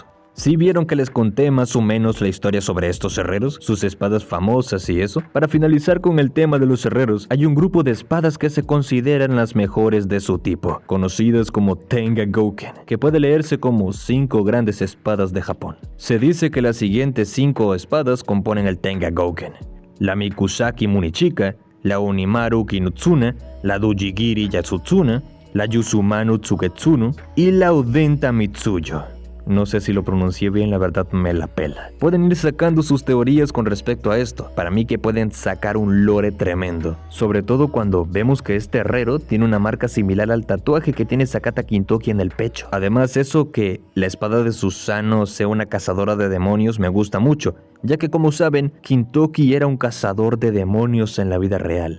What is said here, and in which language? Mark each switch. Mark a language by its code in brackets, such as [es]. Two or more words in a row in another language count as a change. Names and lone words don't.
[es] ¿Sí vieron que les conté más o menos la historia sobre estos herreros, sus espadas famosas y eso? Para finalizar con el tema de los herreros, hay un grupo de espadas que se consideran las mejores de su tipo, conocidas como Tenga Gouken, que puede leerse como 5 grandes espadas de Japón. Se dice que las siguientes 5 espadas componen el Tenga Gouken: la Mikusaki Munichika, la Onimaru Kinutsuna, la Dujigiri Yatsutsuna, la Yuzumanu Tsugetsunu y la Udenta Mitsuyo. No sé si lo pronuncié bien, la verdad me la pela. Pueden ir sacando sus teorías con respecto a esto. Para mí que pueden sacar un lore tremendo. Sobre todo cuando vemos que este herrero tiene una marca similar al tatuaje que tiene Sakata Kintoki en el pecho. Además, eso que la espada de Susanoo sea una cazadora de demonios me gusta mucho, ya que como saben, Kintoki era un cazador de demonios en la vida real.